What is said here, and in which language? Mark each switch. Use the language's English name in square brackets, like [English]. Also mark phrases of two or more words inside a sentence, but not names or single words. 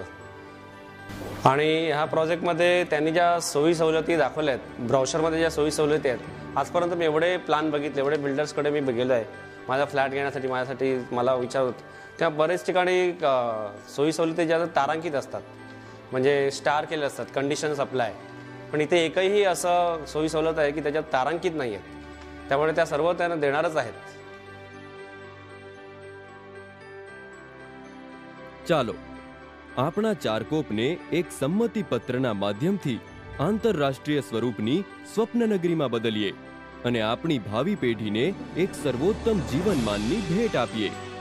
[Marathi] आणि ह्या प्रोजेक्टमध्ये त्यांनी ज्या सोयी सवलती दाखवल्या आहेत, ब्राउशरमध्ये ज्या सोयी सवलती आहेत, आजपर्यंत मी एवढे प्लान बघितले, एवढे बिल्डर्सकडे मी गेलो आहे माझा फ्लॅट घेण्यासाठी, माझ्यासाठी मला विचारत, तेव्हा बरेच ठिकाणी सोयी सवलती ज्या तारांकित असतात, म्हणजे स्टार केले असतात, [English] conditions apply. [Marathi] पण इथे एकही असं सोयी सवलत आहे की त्याच्यात तारांकित नाही आहेत. त्यामुळे त्या सर्व त्यांना देणारच आहेत. [Gujarati] ચાલો આપણા ચારકોપને એક સંમતિ પત્રના માધ્યમથી આંતરરાષ્ટ્રીય સ્વરૂપની સ્વપ્નનગરીમાં બદલીએ અને આપણી ભાવિ પેઢીને એક સર્વોત્તમ જીવનમાનની ભેટ આપીએ.